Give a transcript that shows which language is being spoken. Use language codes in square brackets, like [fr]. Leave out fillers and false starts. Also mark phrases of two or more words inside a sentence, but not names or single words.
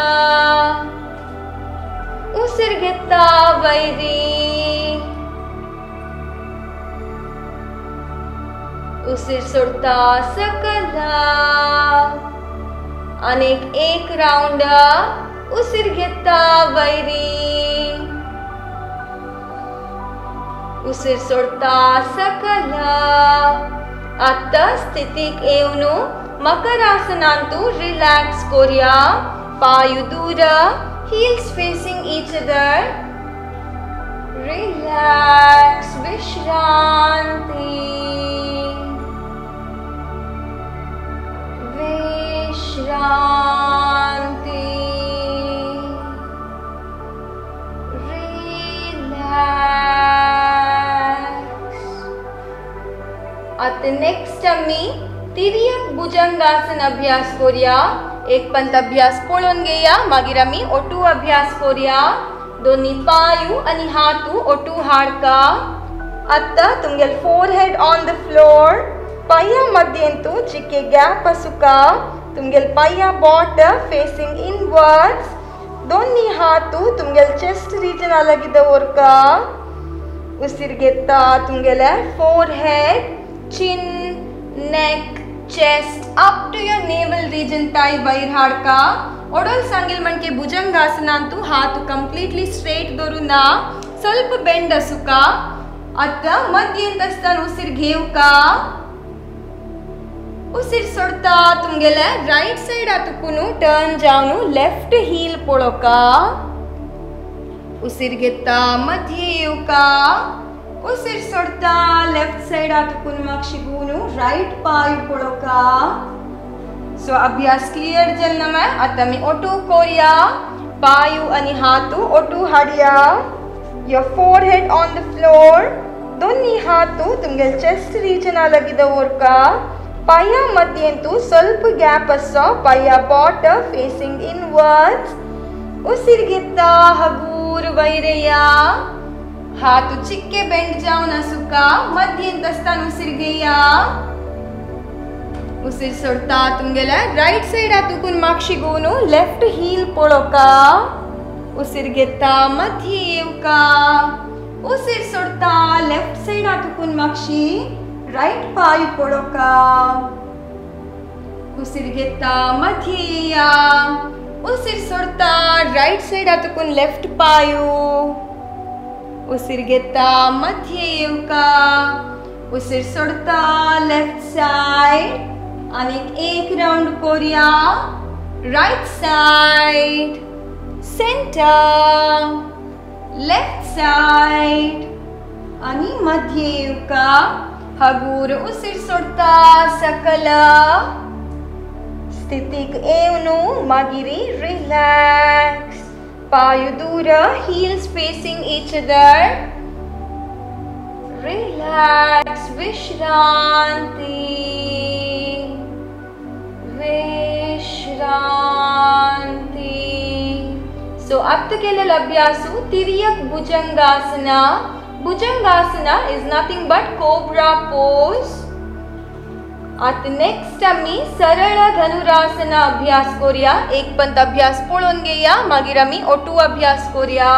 [kok] उसिर घेता वैरी, उसिर सोडता सकल, अनेक एक राउंड उसिर घेता वैरी, उसिर सोडता सकल. आता स्थितीक येऊन मकरासनांतू रिलॅक्स कोरिया, पायू दूर, [en] heels facing each other, [kok] relax विश्रांति, विश्रांति, आता नेक्स्ट आम्ही तिर्यक भुजंगासन अभ्यास करूया. एक पंत अभ्यास पळून घेया, मागीर आम्ही ओटू अभ्यास करूया. दोन्ही पायू आणि हातू ओटू हाडका. आता तुमगेल [en] forehead on the floor, [kok] पाया मध्येंतू जिके गॅप असुका, तुमगेल पाया [en] bot facing inwards, [kok] दोन्ही हातू तुमगेल [en] chest region [kok] अलगी दवरका. उसिर घेता तुमगेले फोरहेड, चिन, नेक, [en] chest up to your navel region [kok] ताई वैर हाडका. ओडोल सांगिल म्हणजे भुजंगासनांतू हात [en] completely straight [kok] दवरुना, ಸ್ವಲ್ಪ बेंड असुका. आता मध्येंत असताना उसिर घेवका, उसिर सोडता तुमगेले [en] right side [kok] आतुकुनु टर्न जावनु [en] left heel [kok] पळोका. उसिर घेता मध्य येवका, उसिर सोडता [en] left side [kok] आतुकुन मागशिगुनु राइट पाय पळोका. सो अभ्यास क्लियर जल्न में. आता मी ओटू कोरिया, पायू आणि हातू ओटू हाडिया. [en] your forehead on the floor, [kok] दोन्ही हातू तुमगेल [en] chest region [kok] अलगी दवरका. पाया मध्येंतू ಸ್ವಲ್ಪ गॅप असो, [en] पाया bot facing inwards. [kok] उसिर घेता हगूर वैरेया, हातू चिक्के बेंड जाऊन असुका. मध्येंत असताना उसिर घेया, उसिर सोडता तुमगेला [en] right side [kok] आतुकुन मागशिगुनु [en] left heel [kok] पळोका. उसिर घेता मध्य येवका, उसिर सोडता [en] left side [kok] आतुकुन मागशी राइट पाय पळोका. उसिर घेता मध्य येया, उसिर सोडता [en] right side [kok] आतुकुन लेफ्ट पायू. उसिर घेता मध्य येवका, उसिर सोडता [en] left side. [kok] आणि एक राउंड करूया. [en] right side, center, left side [kok] आणि मध्ये येऊका हगूर उसिर सोडता सकला स्थितीक येवनु मागिरी रिलॅक्स पाय दूर [en] heels facing each other [kok] relax विश्रांती So अब तक केलेला अभ्यासू तिर्यक भुजंगासना. [en] Bhujangasana is nothing but cobra pose. [kok] आता नेक्स्ट आम्ही सरळ धनुरासना अभ्यास करूया. एक पंत अभ्यास पळोवन घेया मागीर आम्ही ओटू अभ्यास करूया.